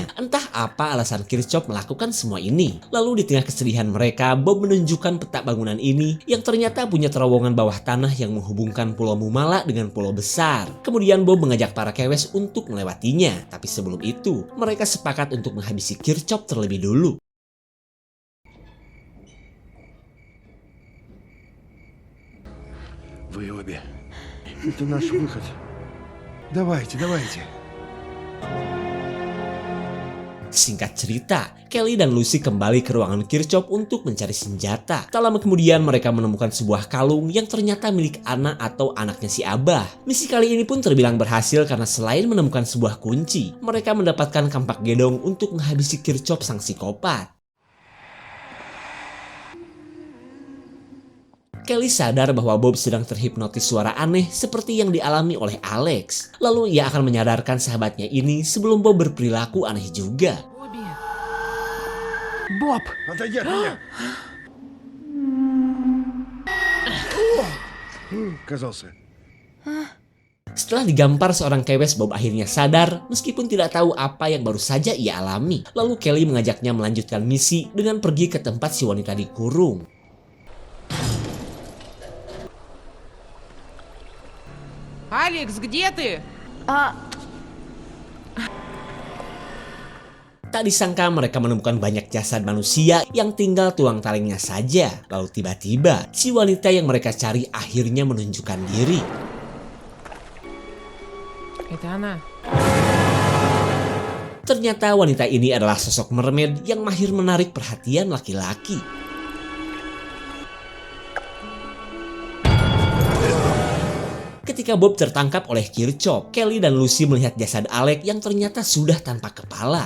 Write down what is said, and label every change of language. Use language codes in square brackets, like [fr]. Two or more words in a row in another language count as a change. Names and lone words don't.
[id] Entah apa alasan Kirchhoff melakukan semua ini. Lalu di tengah kesedihan mereka, Bob menunjukkan peta bangunan ini yang ternyata punya terowongan bawah tanah yang menghubungkan Pulau Mumala dengan pulau besar. Kemudian Bob mengajak para kewes untuk melewatinya. Tapi sebelum itu, mereka sepakat untuk menghabisi Kirchhoff terlebih dulu. [ru] Вы обе. Это наш выход. Давайте, давайте. [id] Singkat cerita, Kelly dan Lucy kembali ke ruangan Kirchhoff untuk mencari senjata. Tak lama kemudian mereka menemukan sebuah kalung yang ternyata milik Anna atau anaknya si Abah. Misi kali ini pun terbilang berhasil karena selain menemukan sebuah kunci, mereka mendapatkan kampak gedong untuk menghabisi Kirchhoff sang psikopat. Kelly sadar bahwa Bob sedang terhipnotis suara aneh seperti yang dialami oleh Alex. Lalu ia akan menyadarkan sahabatnya ini sebelum Bob berperilaku aneh juga. [ru] Боб! Отойди от меня! Казался. [id] Setelah digampar seorang kewes, Bob akhirnya sadar meskipun tidak tahu apa yang baru saja ia alami. Lalu Kelly mengajaknya melanjutkan misi dengan pergi ke tempat si wanita dikurung. [ru] Алекс, где ты? [id] Tak disangka mereka menemukan banyak jasad manusia yang tinggal tulang talingnya saja. Lalu tiba-tiba si wanita yang mereka cari akhirnya menunjukkan diri. [ru] Это она. [id] Ternyata wanita ini adalah sosok mermaid yang mahir menarik perhatian laki-laki. Ketika Bob tertangkap oleh Kirchhoff, Kelly dan Lucy melihat jasad Alex yang ternyata sudah tanpa kepala.